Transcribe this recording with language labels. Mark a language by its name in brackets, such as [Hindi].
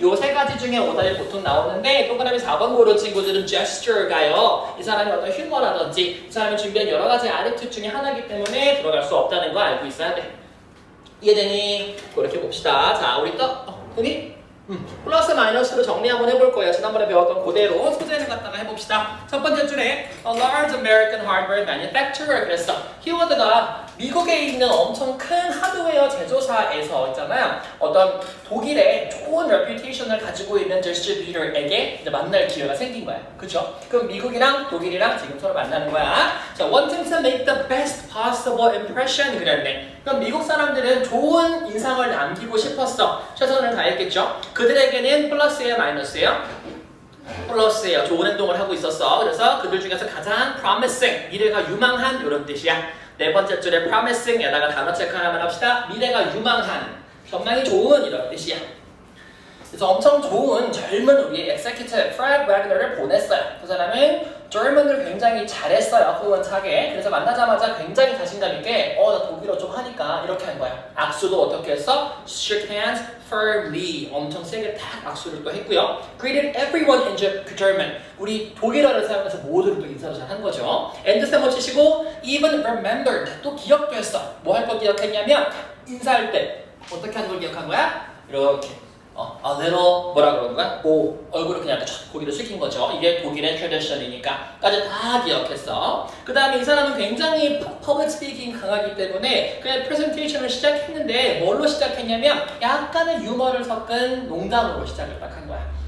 [Korean] 요 3가지 중에 오답이 보통 나오는데 동그라미 4번 고른 친구들은 gesture가요. 이 사람이 어떤 휴머라든지 이 사람이 준비한 여러 가지 attitude 중에 하나이기 때문에 들어갈 수 없다는 거 알고 있어야 돼. 이해되니? 그렇게 봅시다. 자, 우리 또 되니? 플러스 마이너스로 정리 한번 해볼 거예요. 지난번에 배웠던 그대로 소재를 갖다가 해봅시다. 첫 번째 줄에 [English] A large American hardware manufacturer [Korean] 그랬어. 키워드가 미국에 있는 엄청 큰 하드웨어 제조사에서 있잖아요. 어떤 독일의 좋은 reputation을 가지고 있는 distributor에게 이제 만날 기회가 생긴 거야. 그쵸? 그럼 미국이랑 독일이랑 지금 서로 만나는 거야. [English] 자, wanting to make the best possible impression [Korean] 그랬네. 그럼 미국 사람들은 좋은 인상을 남기고 싶었어. 최선을 다했겠죠? 그들에게는 플러스예요, 마이너스예요? 플러스예요. 좋은 행동을 하고 있었어. 그래서 그들 중에서 가장 promising, 미래가 유망한 이런 뜻이야. 네 번째 줄에 promising에다가 단어 체크 하나만 합시다. 미래가 유망한, 전망이 좋은 이런 뜻이야. 그래서 엄청 좋은 젊은 우리 executive Fred Wagner를 보냈어요. 그 사람은 German을 굉장히 잘했어요. fluent하게. 그래서 만나자마자 굉장히 자신감 있게 나 독일어 좀 하니까 이렇게 한 거야. 악수도 어떻게 했어? [English] Shook hands firmly. [Korean] 엄청 세게 탁 악수를 또 했고요. [English] Greeted everyone in German. [Korean] 우리 독일어를 사용해서 모두를 또 인사를 잘 한 거죠. [English] And [Korean] 쌤 치시고 [English] even remembered. [Korean] 또 기억도 했어. 뭐 할 거 기억했냐면 인사할 때 어떻게 하는 걸 기억한 거야? 이렇게. a little 뭐라 그러는 거야? 얼굴을 그냥 고기를 숙인 거죠. 이게 독일의 트래디션이니까 까지 다 기억했어. 그 다음에 이 사람은 굉장히 public speaking 강하기 때문에 그냥 프레젠테이션을 시작했는데 뭘로 시작했냐면 약간의 유머를 섞은 농담으로 시작을 딱 한 거야.